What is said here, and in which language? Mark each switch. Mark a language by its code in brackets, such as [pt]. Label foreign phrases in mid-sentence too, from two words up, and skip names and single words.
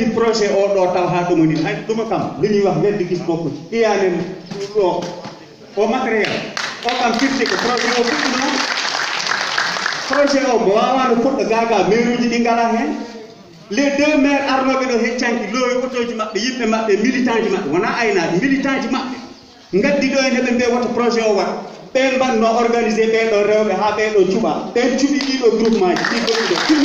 [ff] projet o ɗo taw ha ɗumoni hay ɗuma kam [wo] liñuy wax weddi gis bokku [ff] ɗiyanen ɗo o matériel o kam firti ko projet o fuɗɗino projet o mo wawano fuɗɗo gaga maire uji ɗi ngala hen [fr] les deux maires [ff] arnoɓe ɗo heccanki loowi autoji maɓɓe yimɓe maɓɓe militant ji maɓɓe wona aynaɓe militant ji maɓɓe gaddi ɗo en heɓe mbiya woto projet o waɗ ɓen mbanno organisé ɓeɗo rewɓe ha ɓeɗo cuuɓa ɓen cuuɓi ɗiɗo groupement ji ɗi goɗɗi ɗo filme